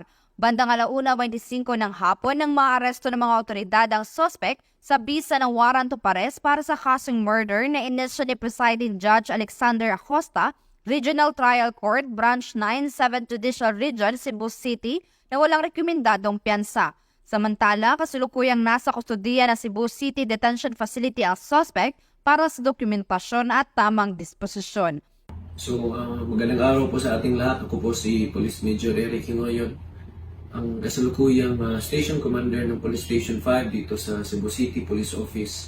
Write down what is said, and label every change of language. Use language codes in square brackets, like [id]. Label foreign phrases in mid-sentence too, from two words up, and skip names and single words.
[tl] Bandang 1:25 ng hapon nang maaresto ng mga otoridad ang suspect sa bisa ng [en] warrant of arrest [tl] para sa kasong murder na inisyo ni [en] Presiding Judge [tl] Alexander Acosta, Regional Trial Court, Branch 9, 7th Judicial Region, Cebu City, na walang rekomendadong piyansa. Samantala, kasulukuyang nasa kustodiya ng Cebu City Detention Facility ang suspect para sa dokumentasyon at tamang disposisyon. So, magandang araw po sa ating lahat. Ako po si [en] Police Major [tl] Eric Gingoyon, ang kasalukuyang [en] Station Commander [tl] ng Police Station 5 dito sa Cebu City Police Office.